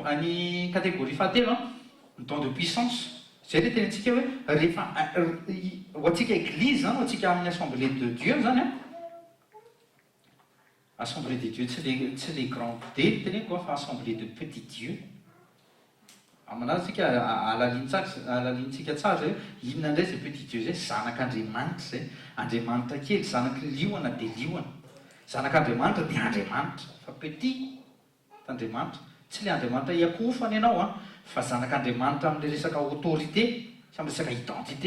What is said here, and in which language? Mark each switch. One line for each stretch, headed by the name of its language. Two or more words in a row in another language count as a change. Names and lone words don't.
Malagasy: Ny catégorie fahatelo ny
French: don de puissance.
Malagasy: Zay le tenentsika hoe rehefa ho antsika église zany ho antsika amin'ny
French: assemblée de Dieu
Malagasy: zany
French: assemblée de Dieu
Malagasy: tsy
French: les grands D
Malagasy: teneniko fa
French: assemblée de petit Dieu.
Malagasy: Aminazy tsika alaliantsika tsara zay inona indray zay
French: petit Dieu
Malagasy: zay zanak'Andriamanitra zay. Andriamanitra kely, zanaky liona dia liona, zanak'Andriamanitra dia Andriamanitra, fa petit Andriamanitra, tsy le Andriamanitra iakofany ianao fa zanak'Andriamanitra amin'ilay resaka autorité sy amin'ny resaka identité.